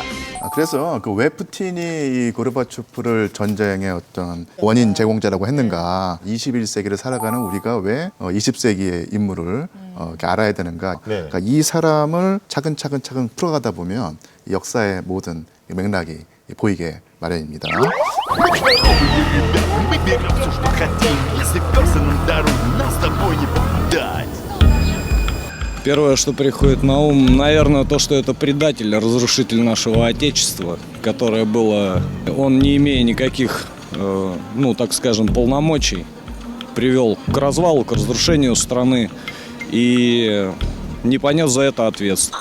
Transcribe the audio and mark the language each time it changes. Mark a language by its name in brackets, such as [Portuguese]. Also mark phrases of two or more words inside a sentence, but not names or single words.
[Korean] 그래서 그 왜 푸틴이 이 고르바초프를 전쟁의 어떤 원인 제공자라고 했는가, 21세기를 살아가는 우리가 왜 20세기의 인물을 이렇게 알아야 되는가. 네. 그러니까 이 사람을 차근차근 풀어가다 보면 이 역사의 모든 맥락이 보이게 마련입니다. [Russian] Первое, что приходит на ум, наверное, то, что это предатель, разрушитель нашего Отечества, которое было, он, не имея никаких, так скажем, полномочий, привел к развалу, к разрушению страны и не понес за это ответственность.